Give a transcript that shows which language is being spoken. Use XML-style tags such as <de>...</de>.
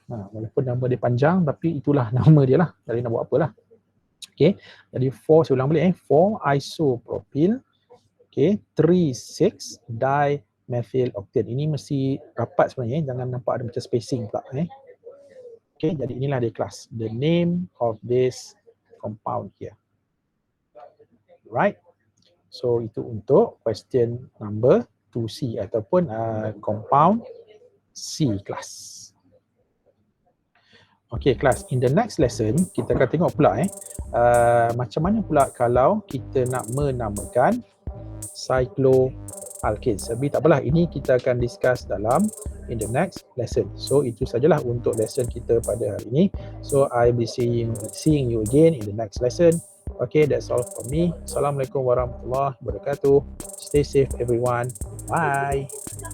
<ms>Walaupun nama dia panjang tapi itulah nama dia lah. Jadi nak buat apalah. Okay. Jadi 4 saya ulang balik 4 isopropyl. Okay. 3, 6 dimethyl octane. Ini mesti rapat sebenarnya. Jangan nampak ada macam spacing pula. Okay. Jadi inilah dia kelas.</ms> <en>The name of this compound here. Right. So</en> <ms>itu untuk</ms> <en>question number 2C</en> <ms>ataupun</ms> <en>compound C class.</en> <ms>Okay kelas,</ms> <en>in the next lesson</en> <ms>kita akan tengok pula macam mana pula kalau kita nak menamakan cycloalkanes. Tapi tak apalah, ini kita akan discuss dalam</ms> <en>in the next lesson.</en> <ms>So itu sajalah untuk lesson kita pada hari ini.</ms> <en>So I will be seeing you again in the next lesson. Okay, that's all from me.</en> <ar>Assalamualaikum warahmatullahi wabarakatuh.</ar> <en>Stay safe everyone. Bye.</en>